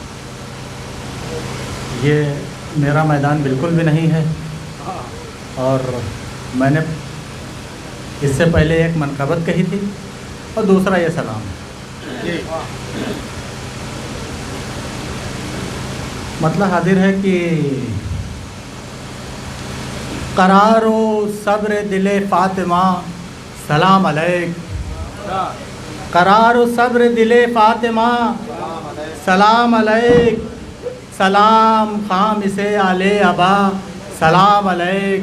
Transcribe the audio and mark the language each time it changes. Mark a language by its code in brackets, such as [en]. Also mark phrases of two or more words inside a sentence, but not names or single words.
[ur] یہ میرا میدان بالکل بھی نہیں ہے، اور میں نے اس سے پہلے ایک منقبت کہی تھی اور دوسرا یہ سلام ہے. مطلب حاضر ہے کہ قرار و صبر دل فاطمہ [ar] سلام علیک. [ur] قرار و صبر دل فاطمہ [ar] سلام علیک. سلام خامس آل ابا سلام علیک.